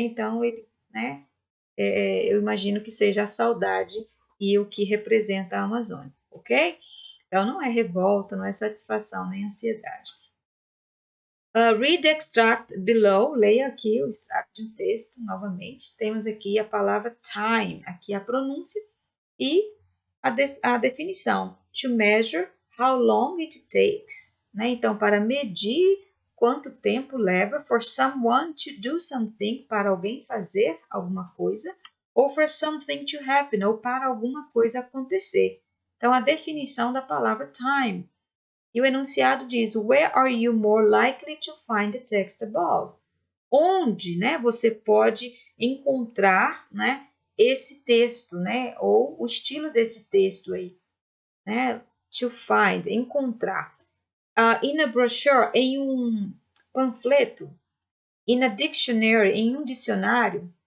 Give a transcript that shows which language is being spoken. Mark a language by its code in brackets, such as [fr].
[pt] Então ele, né? Eu imagino que seja a saudade e o que representa a Amazônia, ok? Então não é revolta, não é satisfação nem ansiedade. [en] Read the extract below. [pt] Leia aqui o extrato de um texto novamente. Temos aqui a palavra time, aqui a pronúncia e a definição. [en] To measure how long it takes. [pt] Né? Então, para medir quanto tempo leva [en] for someone to do something, [pt] para alguém fazer alguma coisa, ou [en] for something to happen, [pt] ou para alguma coisa acontecer. Então, a definição da palavra time. E o enunciado diz, [en] where are you more likely to find the text above? [pt] Onde, né, você pode encontrar, né, esse texto, né, ou o estilo desse texto aí, né, to find, encontrar. [en] In a brochure, [pt] em um panfleto. [en] In a dictionary, [pt] em um dicionário.